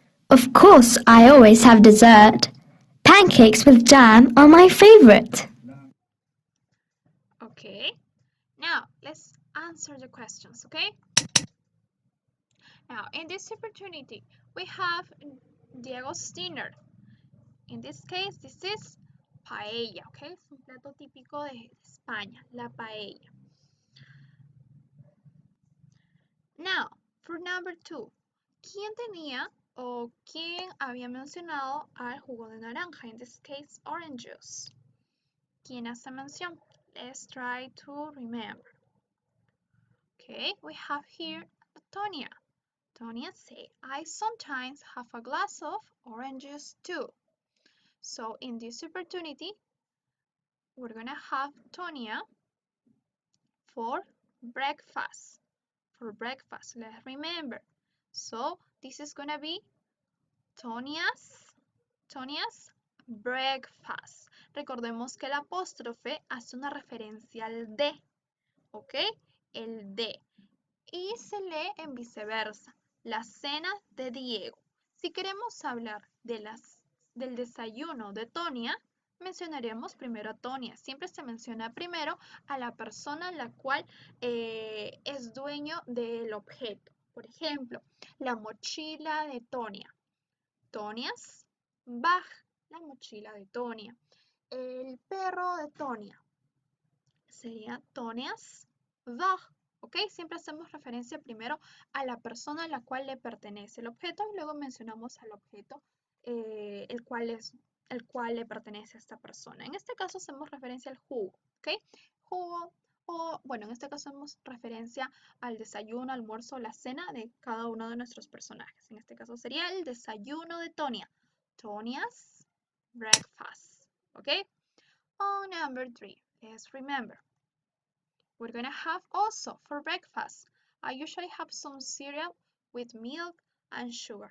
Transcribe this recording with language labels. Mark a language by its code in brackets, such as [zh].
[en] Of course, I always have dessert. Pancakes with jam are my favorite. Okay, now let's answer the questions, okay? Now, in this opportunity, we have Diego's dinner. In this case, this is paella, okay? [es] Es un plato típico de España, la paella. [en] Now, for number 2, [es] ¿quién tenía o quién había mencionado al jugo de naranja? [en] In this case, orange juice. [es] ¿Quién hace mención? [en] Let's try to remember. Okay, we have here Tonia. Tonia say, I sometimes have a glass of orange juice too. So in this opportunity, we're gonna have Tonia for breakfast. For breakfast, let's remember. So this is gonna be Tonia's breakfast. [es] Recordemos que el apóstrofe hace una referencia al de, ¿ok? El de. Y se lee en viceversa. La cena de Diego. Si queremos hablar del desayuno de Tonia, mencionaremos primero a Tonia. Siempre se menciona primero a la persona la cual es dueño del objeto. Por ejemplo, la mochila de Tonia. [en] Tonia's bag, [es] la mochila de Tonia. El perro de Tonia sería [en] Tonia's dog. [es] ¿Ok? Siempre hacemos referencia primero a la persona a la cual le pertenece el objeto y luego mencionamos al objeto el cual le pertenece a esta persona. En este caso hacemos referencia al jugo. ¿Ok? Jugo o, bueno, en este caso hacemos referencia al desayuno, almuerzo o la cena de cada uno de nuestros personajes. En este caso sería el desayuno de Tonia. [en] Tonia's breakfast. ¿Ok? On number 3, let's remember. We're gonna have also for breakfast. I usually have some cereal with milk and sugar.